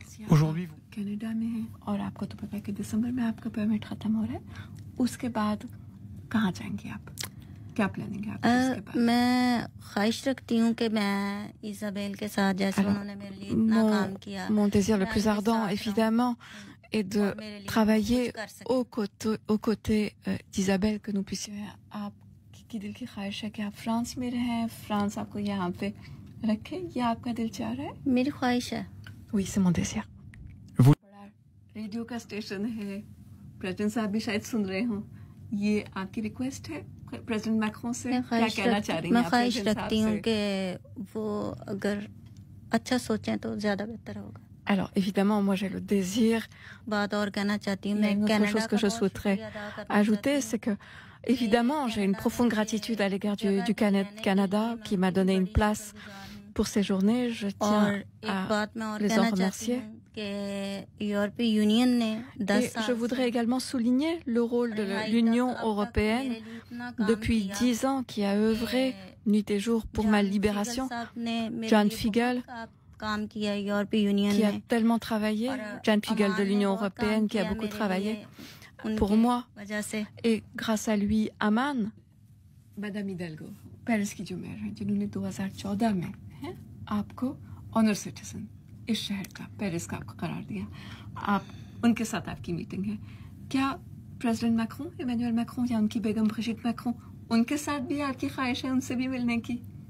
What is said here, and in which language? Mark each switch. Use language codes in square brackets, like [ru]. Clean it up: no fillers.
[fr] Aujourd'hui, vous [hi] Canada में हैं और आपको तो पता है कि दिसंबर में आपका परमिट खत्म हो रहा है, उसके बाद कहाँ जाएंगे आप? क्या प्लानिंग है आपकी उसके बाद? मैं ख्वाहिश रखती हूँ कि मैं इसाबेल के साथ, जैसे उन्होंने मेरे लिए इतना काम किया, [fr] mon désir le plus ardent évidemment est de travailler aux côtés d'Isabelle, que nous puissions. [hi] आपकी दिल की ख्वाहिश है कि आप फ्रांस में रहें, फ्रांस आपको यहाँ पे रखे, या आपका दिल चाह रहा है? मेरी ख्वाहिश है। [fr] Oui, c'est mon désir. [hi] Radio का स्टेशन है, प्रेसिडेंट साहब भी शायद सुन रहे हों, ये आपकी रिक्वेस्ट है प्रेसिडेंट मैक्रोन से? क्या कहना चाह रही हैं? मैं ख्वाहिश रखती हूँ कि वो अगर अच्छा सोचें तो ज्यादा बेहतर होगा। [fr] Alors évidemment, moi j'ai le désir. [hi] बात और कहना चाहती हूँ, [fr] une autre chose que je souhaiterais ajouter, c'est que évidemment j'ai une profonde gratitude à l'égard du Canada qui m'a donné une place pour ces journées. Je tiens à les en remercier. Et je voudrais également souligner le rôle de l'Union européenne depuis 10 ans qui a œuvré nuit et jour pour ma libération. Jan Figel qui a tellement travaillé, Jan Figel de l'Union européenne qui a beaucoup travaillé pour moi. Et grâce à lui, Aman, [hi] Madame Hidalgo, Paris की जो mayor हैं, जिन्होंने 2014 में आपको honour citizen इस शहर का, Paris का आपको करार दिया, आप उनके साथ आपकी मीटिंग है, क्या प्रेसिडेंट मैक्रों, इमैनुअल मैक्रों या उनकी बेगम ब्रिजिट मैक्रों, उनके साथ भी आपकी ख्वाहिश है उनसे भी मिलने की?